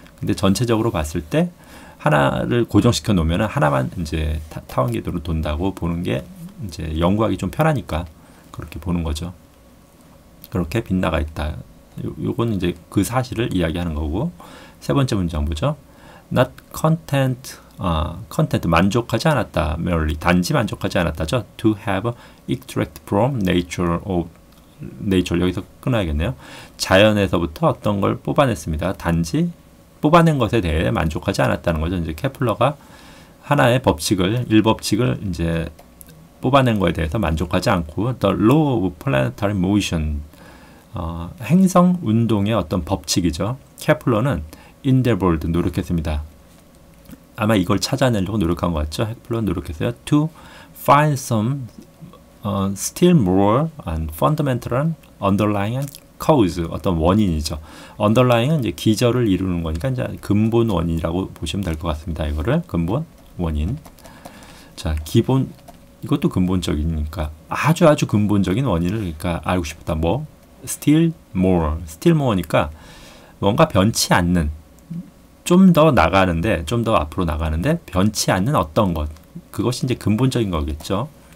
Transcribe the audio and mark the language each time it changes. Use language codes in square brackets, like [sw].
[ko] 근데 전체적으로 봤을 때 하나를 고정시켜 놓으면 하나만 이제 타원 궤도로 돈다고 보는 게 이제 연구하기 좀 편하니까 그렇게 보는 거죠. 그렇게 빗나가 있다. 요건 이제 그 사실을 이야기하는 거고. 세 번째 문장 보죠. [en] Not content, content [ko] 만족하지 않았다. merely 단지 만족하지 않았다죠. [en] To have extract from nature of nature. [ko] 여기서 끊어야겠네요. 자연에서부터 어떤 걸 뽑아냈습니다. 단지 뽑아낸 것에 대해 만족하지 않았다는 거죠. 이제 케플러가 하나의 법칙을, 1법칙을 이제 뽑아낸 거에 대해서 만족하지 않고 [en] The law of planetary motion, [ko] 행성 운동의 어떤 법칙이죠. 케플러는 endeavored, 노력했습니다. 아마 이걸 찾아내려고 노력한 것 같죠. 케플러는 노력했어요. [en] To find some still more and fundamental underlying cause, [ko] 어떤 원인이죠. underlying은 이제 기저를 이루는 거니까 이제 근본 원인이라고 보시면 될 것 같습니다. 이거를 근본 원인. 자, 기본, 이것도 근본적이니까 아주 근본적인 원인을 그러니까 알고 싶다. 뭐 [en] still more [ko] 니까 뭔가 변치 않는, 좀 더 나가는데, 좀 더 앞으로 나가는데 변치 않는 어떤 것, 그것이 이제 근본적인 거겠죠.